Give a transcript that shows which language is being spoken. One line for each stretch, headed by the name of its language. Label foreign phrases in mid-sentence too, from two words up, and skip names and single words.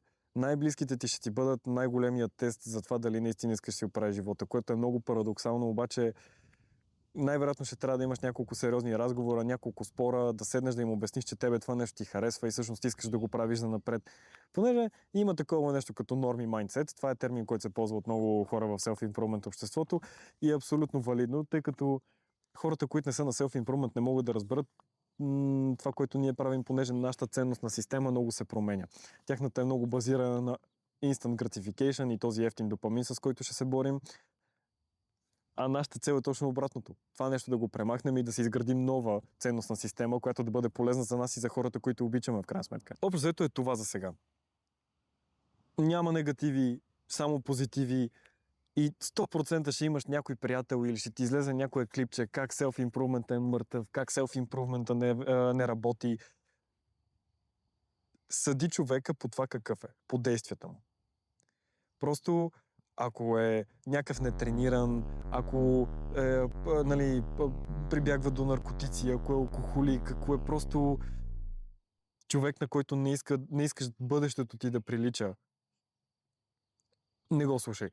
Bulgarian: Най-близките ти ще ти бъдат най-големият тест за това дали наистина искаш да си оправиш живота, което е много парадоксално, обаче най-вероятно ще трябва да имаш няколко сериозни разговора, няколко спора, да седнеш да им обясниш, че тебе това нещо ти харесва и всъщност искаш да го правиш за напред. Понеже има такова нещо като
English: normie mindset,
Bulgarian: това е термин, който се ползва от много хора в self-improvement обществото и е абсолютно валидно, тъй като хората, които не са на self-improvement, не могат да разберат това, което ние правим, понеже нашата ценностна система много се променя. Тяхната е много базирана на
English: instant gratification
Bulgarian: и този ефтин допамин, с който ще се борим. А нашата цел е точно обратното. Това нещо да го премахнем и да си изградим нова ценностна система, която да бъде полезна за нас и за хората, които обичаме в крайна сметка. Общо взето е това за сега. Няма негативи, само позитиви и 100% ще имаш някой приятел или ще ти излезе някое клипче как self-improvement е мъртъв, как self-improvement не работи. Съди човека по това какъв е, по действията му. Просто ако е някакъв нетрениран, ако прибягва до наркотици, ако е алкохолик, ако е просто човек, на който не искаш бъдещето ти да прилича, не го слушай.